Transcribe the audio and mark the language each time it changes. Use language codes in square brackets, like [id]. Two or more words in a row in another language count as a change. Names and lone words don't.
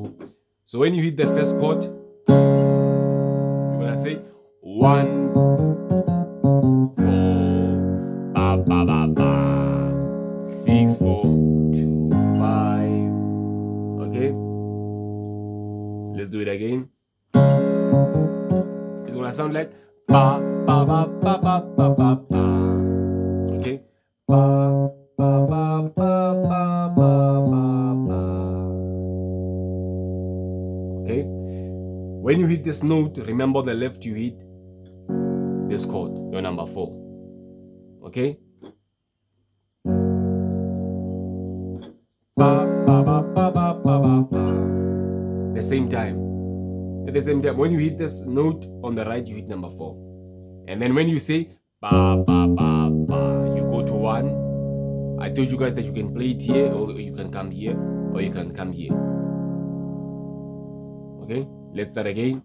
[en] So when you hit the first chord, you're gonna say 1, 4, ba ba ba ba, 6, 4, 2, 5. Okay, let's do it again. It's gonna sound like ba ba ba ba ba ba ba ba. Okay, ba ba ba ba ba ba ba ba. Okay, when you hit this note, remember the left you hit this chord, your number 4. Okay, ba ba ba ba ba ba ba ba. At the same time, when you hit this note on the right, you hit number 4, and then when you say ba ba ba ba, you go to 1. I told you guys that you can play it here, or you can come here, or you can come here. Okay, let's start again.